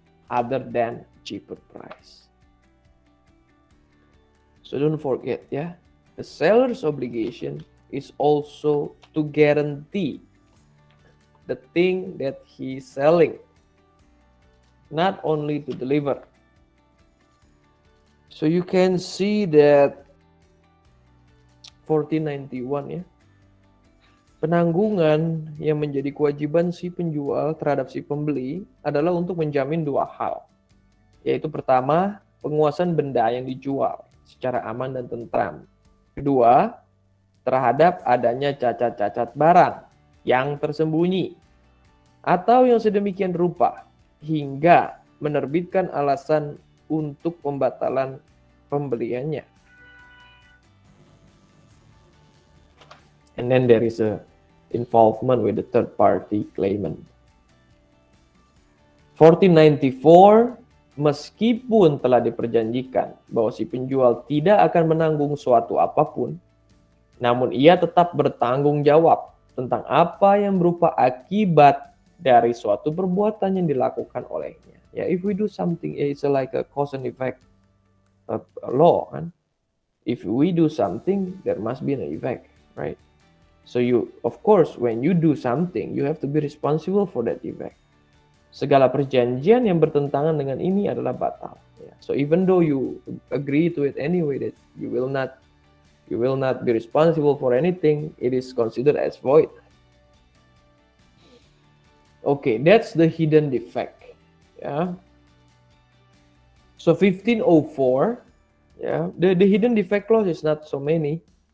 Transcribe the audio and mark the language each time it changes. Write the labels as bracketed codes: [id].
[en] other than cheaper price. So don't forget, yeah, the seller's obligation is also to guarantee the thing that he's selling, not only to deliver. So you can see that [id] 1491 ya, penanggungan yang menjadi kewajiban si penjual terhadap si pembeli adalah untuk menjamin dua hal, yaitu pertama, penguasaan benda yang dijual secara aman dan tentram. Kedua, terhadap adanya cacat-cacat barang yang tersembunyi atau yang sedemikian rupa hingga menerbitkan alasan untuk pembatalan pembeliannya. [en] And then there is a involvement with the third party claimant. [id] 1494, meskipun telah diperjanjikan bahwa si penjual tidak akan menanggung suatu apapun, namun ia tetap bertanggung jawab tentang apa yang berupa akibat dari suatu perbuatan yang dilakukan olehnya. [en] Ya, if we do something, it's like a cause and effect law, kan? If we do something, there must be an effect, right? So you, of course, when you do something, you have to be responsible for that effect. [id] Segala perjanjian yang bertentangan dengan ini adalah batal. Yeah. [en] So even though you agree to it anyway, that you will not be responsible for anything, it is considered as void. Okay, that's the hidden defect. Yeah. So 1504, yeah, the hidden defect clause is not so many.